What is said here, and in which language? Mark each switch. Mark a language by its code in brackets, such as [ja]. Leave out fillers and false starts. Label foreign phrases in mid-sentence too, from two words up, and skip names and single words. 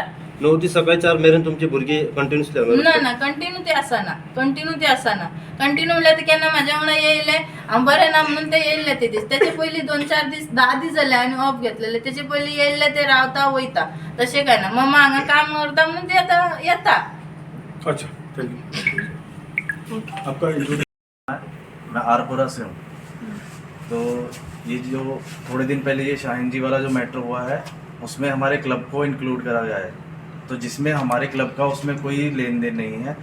[kok] 9 ते सकाळी 4 मेरेन तुमचे भुरगे कंटिन्युअसली ना कंटिन्यू ते आसना. कंटिन्यू म्हणल्यार ते केन्ना म्हाज्या वांगडा येयले, हांव बरें ना म्हणून ते येयले ते दीस. तेचे पयलीं 2-4 दीस 10 दीस जाले हांवें ऑफ घेतलेले. तेचे पयलीं येयले ते रावता वयता. तशें काय ना. मम्मा हांगा काम करता म्हणून ते आतां येता. [hi] अच्छा थँक्यू. आपका मैं आरपुरा से हूँ। तो ये जो थोड़े दिन पहले ये शाहीन जी वाला जो मैटर हुआ है उसमें हमारे क्लब को इंक्लूड करा गया है, तो जिसमें हमारे क्लब का उसमें कोई लेन देन नहीं है।